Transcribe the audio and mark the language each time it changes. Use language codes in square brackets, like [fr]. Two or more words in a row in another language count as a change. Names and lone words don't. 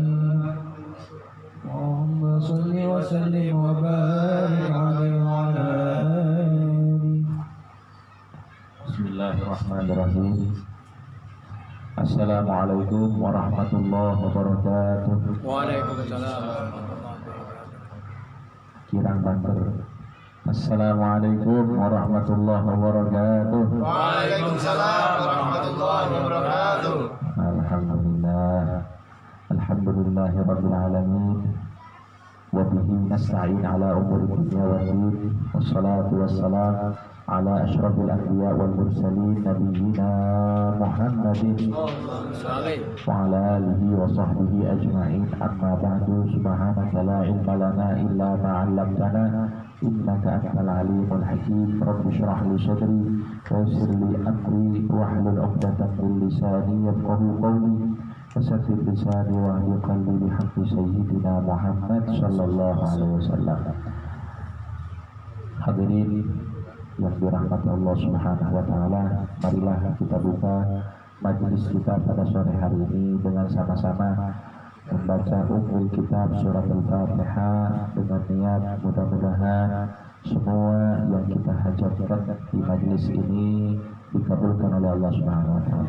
[ar] اللهم صل وسلم وبارك عليه وعلى آله. بسم الله الرحمن الرحيم. السلام عليكم ورحمة الله وبركاته. Waalaikumsalam. [jv] Kirang banter. [ar] السلام عليكم ورحمة الله وبركاته. وعليكم السلام ورحمة الله وبركاته. Alhamdulillah. الحمد لله رب العالمين. وبه نستعين على أمور الدنيا والدين. والصلاة والسلام على أشرف الأنبياء والمرسلين نبينا محمد وعلى آله وصحبه أجمعين. أما بعد، سبحانك لا علم لنا إلا ما علمتنا إنك أنت العليم الحكيم. رب اشرح لي صدري ويسر لي أمري واحلل عقدة من لساني يفقهوا قولي وصفر لساني وأهل قلبي بحق سيدنا محمد صلى الله عليه وسلم. [id] Hadirin yang dirahmati [ar] الله سبحانه وتعالى, [id] marilah kita buka majelis kita pada sore hari ini dengan sama-sama membaca [ar] أم الكتاب [id] surat Al-Fatihah dengan niat mudah-mudahan semua yang kita hajatkan di majelis ini dikabulkan oleh [ar] الله سبحانه وتعالى.